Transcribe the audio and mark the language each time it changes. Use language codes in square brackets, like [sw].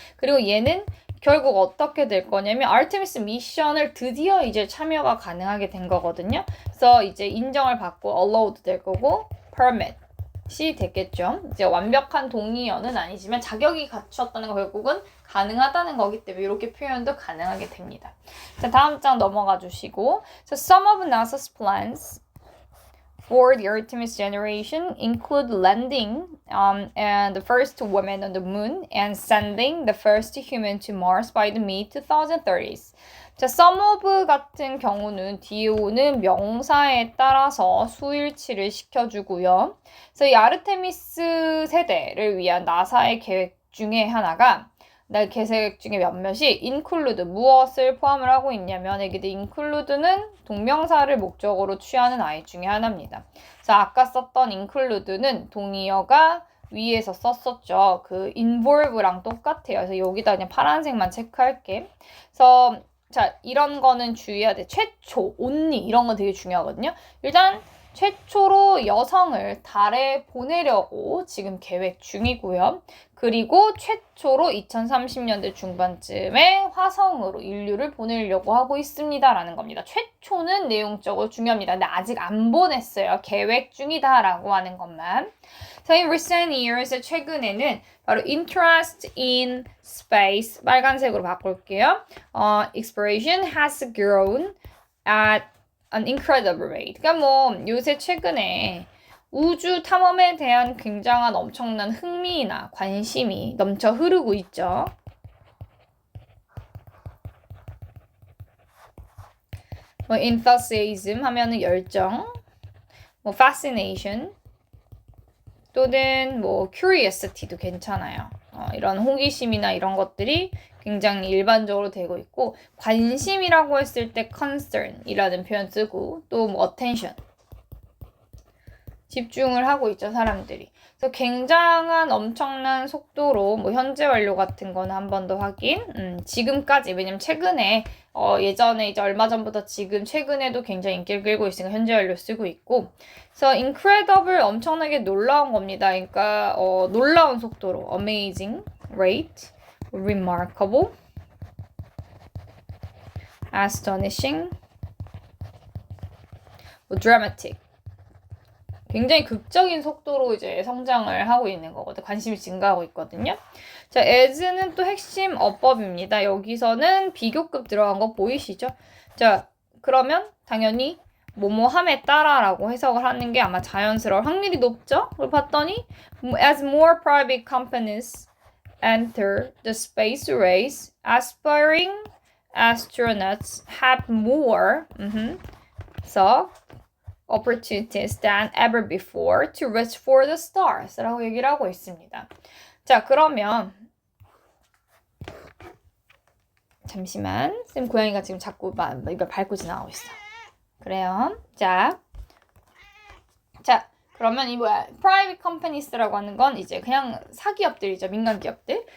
[ko] 그리고 얘는 결국 어떻게 될 거냐면 아르테미스 미션을 드디어 이제 참여가 가능하게 된 거거든요. 그래서 이제 인정을 받고 allowed 될 거고 permit이 됐겠죠. 이제 완벽한 동의어는 아니지만 자격이 갖추었다는 거 결국은 가능하다는 거기 때문에 이렇게 표현도 가능하게 됩니다. 자, 다음 장 넘어가 주시고 [en] So some of NASA's plans for the Artemis generation include landing and the first woman on the moon and sending the first human to Mars by the mid-2030s. [ko] 자, some of 같은 경우는 뒤에 오는 명사에 따라서 수일치를 시켜주고요. 그래서 이 아르테미스 세대를 위한 나사의 계획 중에 하나가 계획 중에 몇몇이 include 무엇을 포함을 하고 있냐면 여기 include는 동명사를 목적으로 취하는 아이 중에 하나입니다. 그래서 아까 썼던 include는 동의어가 위에서 썼었죠. 그 involve랑 똑같아요. 그래서 여기다 그냥 파란색만 체크할게. 그래서 자, 이런 거는 주의해야 돼. 최초, only 이런 건 되게 중요하거든요. 일단 최초로 여성을 달에 보내려고 지금 계획 중이고요. 그리고 최초로 2030년대 중반쯤에 화성으로 인류를 보내려고 하고 있습니다라는 겁니다. 최초는 내용적으로 중요합니다. 근데 아직 안 보냈어요. 계획 중이다라고 하는 것만. [en] So in recent years, [ko] 최근에는 바로 [en] interest in space, [ko] 빨간색으로 바꿀게요. [en] Exploration has grown at an incredible rate. [ko] 그러니까 뭐 요새 최근에 우주 탐험에 대한 굉장한 엄청난 흥미나 관심이 넘쳐 흐르고 있죠. 뭐 enthusiasm 하면은 열정, 뭐 fascination 또는 뭐 curiosity도 괜찮아요. 이런 호기심이나 이런 것들이 굉장히 일반적으로 되고 있고 관심이라고 했을 때 concern이라는 표현 쓰고 또 뭐 attention 집중을 하고 있죠, 사람들이. 그래서 굉장한 엄청난 속도로 뭐 현재 완료 같은 거는 한 번 더 확인. 지금까지 왜냐면 최근에 예전에 이제 얼마 전부터 지금 최근에도 굉장히 인기를 끌고 있으니까 현재 완료 쓰고 있고. 그래서 incredible 엄청나게 놀라운 겁니다. 그러니까 놀라운 속도로 [en] amazing rate, [ko] remarkable, astonishing, dramatic. 굉장히 극적인 속도로 이제 성장을 하고 있는 거거든요. 관심이 증가하고 있거든요. 자, as는 또 핵심 어법입니다. 여기서는 비교급 들어간 거 보이시죠? 자, 그러면 당연히 뭐뭐함에 따라라고 해석을 하는 게 아마 자연스러울 확률이 높죠? 그걸 봤더니 [en] as more private companies enter the space race, aspiring astronauts have more so opportunities than ever before to reach for the stars [ko] 라고 얘기를 하고 있습니다. 자, 그러면 잠시만 쌤 고양이가 지금 자꾸 이걸 밟고 지나가고 있어. 그래요. 자, 그러면 이 뭐야? private companies라고 하는 건 이제 그냥 사기업들이죠. 민간 기업들.